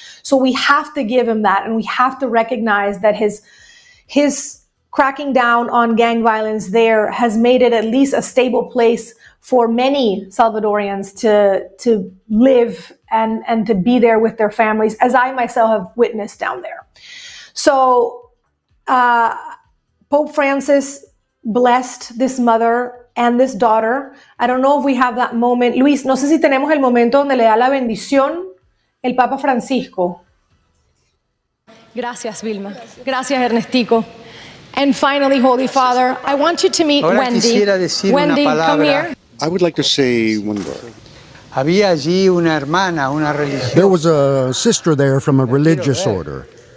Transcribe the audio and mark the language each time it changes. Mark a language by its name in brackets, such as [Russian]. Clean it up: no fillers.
[English] So we have to give him that, and we have to recognize that his cracking down on gang violence there has made it at least a stable place for many Salvadorians to live and to be there with their families, as I myself have witnessed down there. So Pope Francis blessed this mother and this daughter. I don't know if we have that moment. [Spanish] Luis, no sé si tenemos el momento donde le da la bendición el Papa Francisco. Gracias, Vilma. Gracias, Ernestico. [English] And finally, Holy Father, I want you to meet Wendy. [Spanish] Quisiera decir [English] Wendy, [Spanish] una palabra [English] come here. I would like to say one word. [Spanish] Había allí una hermana, una religiosa. [English] There was a sister there from a religious order.